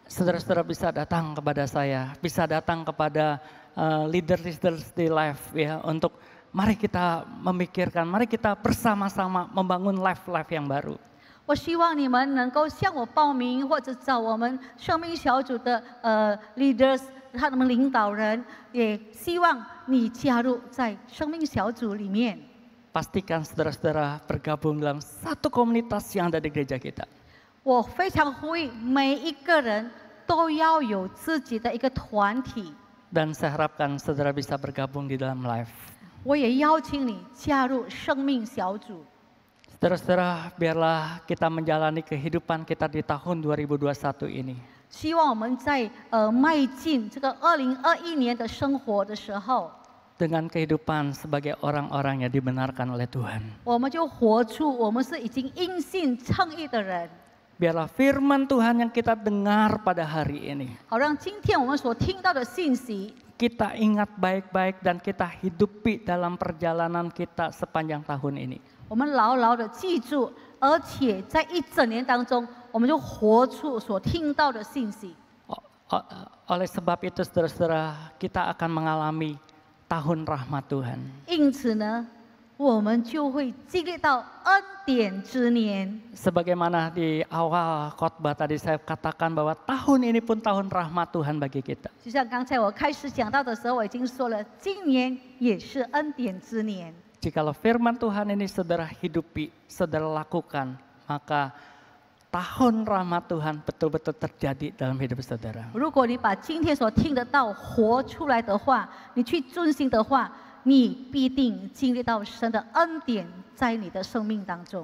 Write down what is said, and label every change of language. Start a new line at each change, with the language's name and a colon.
Indonesian: Saudara-saudara bisa datang kepada saya, bisa datang kepada leader-leader di live ya untuk mari kita memikirkan, mari kita bersama-sama membangun live-live yang baru.
Chinese: 我希望你们能够向我报名，或者找我们生命小组的leaders， 他们领导人，也希望你加入在生命小组里面。
Indonesian: Pastikan saudara-saudara bergabung dalam satu komunitas yang ada di gereja kita.
Chinese: 我非常呼吁每一个人都要有自己的一个团体。
Indonesian: Dan saya harapkan saudara bisa bergabung di dalam live.
Chinese: 我也邀请你加入生命小组。
Indonesian: Saudara-saudara, biarlah kita menjalani kehidupan kita di tahun 2021 ini.
Chinese: 希望我们在迈进这个2021年的生活的时候，
Indonesian: Dengan kehidupan sebagai orang-orang yang dibenarkan oleh Tuhan.
Chinese: 我们就活出我们是已经因信称义的人。
Indonesian: Biarlah firman Tuhan yang kita dengar pada hari ini,
Chinese: 好让今天我们所听到的信息，
Indonesian: kita ingat baik-baik dan kita hidupi dalam perjalanan kita sepanjang tahun ini.
Chinese: 我们牢牢的记住，而且在一整年当中，我们就活出所听到的信息。
Indonesian: Oleh sebab itu saudara-saudara, kita akan mengalami tahun rahmat Tuhan.
Chinese: 因此呢，我们就会经历到恩典之年。
Indonesian: Sebagaimana di awal khotbah tadi saya katakan bahwa tahun ini pun tahun rahmat Tuhan bagi kita.
Chinese: 就像刚才我开始讲到的时候，我已经说了，今年也是恩典之年。
Indonesian: Jikalau firman Tuhan ini saudara hidupi, saudara lakukan, maka tahun rahmat Tuhan betul-betul terjadi dalam hidup saudara.
Chinese: 如果你把今天所听得到活出来的话，你去遵行的话，你必定经历到神的恩典在你的生命当中。